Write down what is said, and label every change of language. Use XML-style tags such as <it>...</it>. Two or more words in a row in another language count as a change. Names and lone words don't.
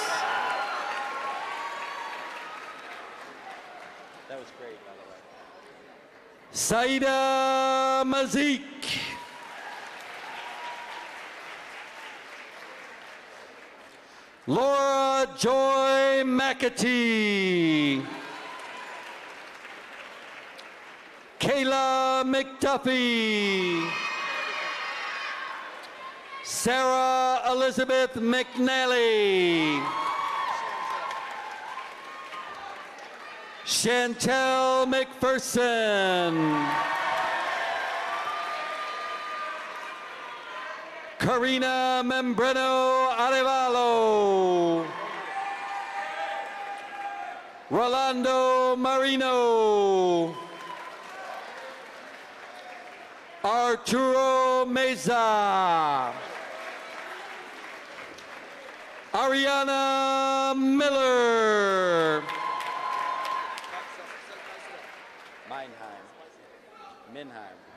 <en>That was great, by the way. Saida Mazik. Laura Joy McAtee. Kayla McDuffie. Sarah Elizabeth McNally. Chantel McPherson. Karina Membreno Arevalo. Rolando Marino. Arturo Meza. Ariana Miller. Minheim.</en>